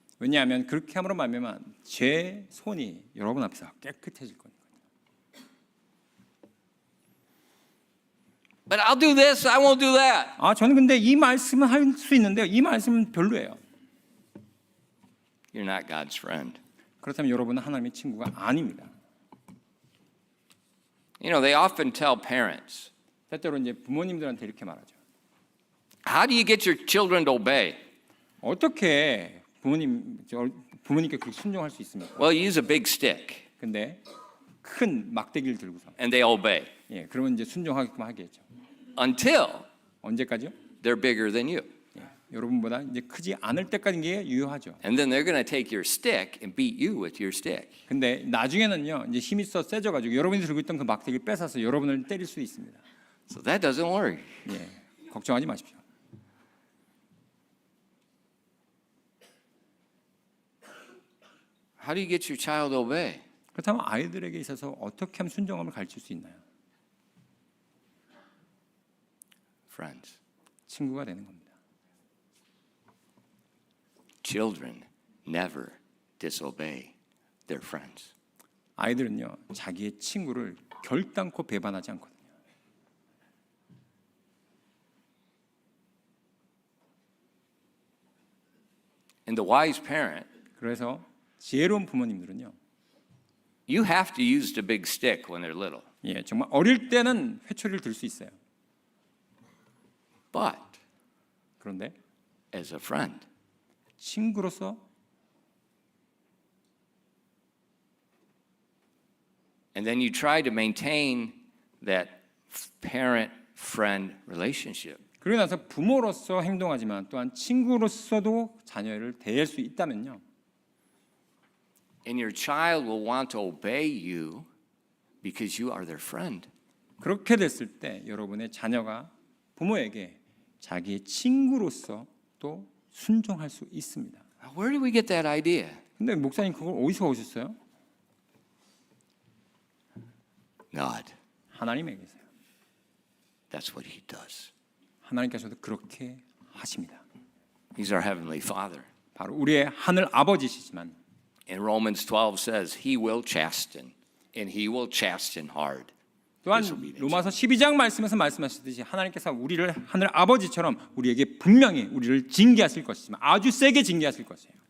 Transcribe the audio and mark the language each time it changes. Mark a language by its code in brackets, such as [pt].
[ko] 왜냐하면 그렇게 함으로 말미암아 제 손이 여러분 앞에서 깨끗해질 거니까요. [en] But I'll do this, I won't do that. [ko] 아, 저는 근데 이 말씀은 할 수 있는데요. 이 말씀은 별로예요. [en] You're not God's friend. [ko] 그렇다면 여러분은 하나님의 친구가 아닙니다. [en] You know, they often tell parents, [ko] 때때로 이제 부모님들한테 이렇게 말하죠. [en] how do you get your children to obey? [ko] 어떻게 부모님께 그렇게 순종할 수 있습니까? [en] Well, you use a big stick [ko] 근데 큰 막대기를 들고서 [en] and they obey [ko] 예, 그러면 이제 순종하게끔 하겠죠. [en] until [ko] 언제까지요? [en] they're bigger than you. [ko] 예, 여러분보다 이제 크지 않을 때까지 게 유효하죠. [en] And then they're going to take your stick and beat you with your stick. [ko] 근데 나중에는요, 이제 힘이 써 세져가지고 여러분이 들고 있던 그 막대기를 뺏어서 여러분을 때릴 수 있습니다. [en] So that doesn't work. [ko] 예, 걱정하지 마십시오. [en] How do you get your child to obey? [ko] 그렇다면 아이들에게 있어서 어떻게 하면 순종함을 가르칠 수 있나요? [en] Friends. [ko] 친구가 되는 겁니다. [en] Children never disobey their friends. [ko] 아이들은요, 자기의 친구를 결단코 배반하지 않거든요. [en] And the wise parent, [ko] 그래서 지혜로운 부모님들은요, [en] you have to use the big stick when they're little. [ko] 예, 정말 어릴 때는 회초리를 들 수 있어요. [en] But [ko] 그런데 [en] as a friend, [ko] 친구로서 [en] and then you try to maintain that parent-friend relationship. [ko] 그러고 나서 부모로서 행동하지만 또한 친구로서도 자녀를 대할 수 있다면요, [en] And your child will want to obey you because you are their friend. [ko] 그렇게 됐을 때 여러분의 자녀가 부모에게 자기의 친구로서 또 순종할 수 있습니다. [en] Now, where did we get that idea? [ko] 근데 목사님 그걸 어디서 오셨어요? [en] God. [ko] 하나님에게서요. [en] That's what He does. [ko] 하나님께서도 그렇게 하십니다. [en] He's our Heavenly Father. [ko] 바로 우리의 하늘 아버지시지만 [en] And Romans 12 says He will chasten, and He will chasten hard. [ko] 또한 로마서 12장 말씀에서 말씀하셨듯이 하나님께서 우리를 하늘 아버지처럼 우리에게 분명히 우리를 징계하실 것이지만 아주 세게 징계하실 것이에요.